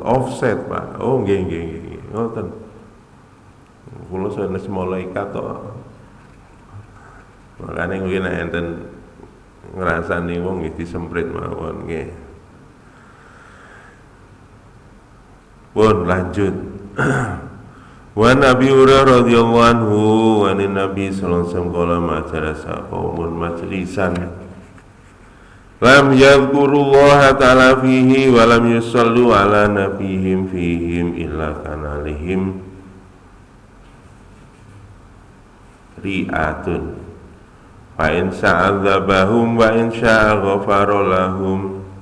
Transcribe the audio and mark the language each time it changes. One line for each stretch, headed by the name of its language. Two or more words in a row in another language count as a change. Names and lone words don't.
Javanese: Offset, Pak. Oh nggih nggih nggih. Ngoten. Kula sanes malaikat to. Makane kuwi nek enten ngrasani wong nggih disemprit mawon nggih. Pun lanjut.
Arabic: ونبي هريرة رضي الله عنه ونبي صلى الله عليه وسلم قال ما جلس قوم مجلسا لم يذكروا الله تعالى فيه ولم يصلوا على نبيهم فيهم إلا كان لهم ريعة فإن شاء عذبهم وإن شاء غفر لهم.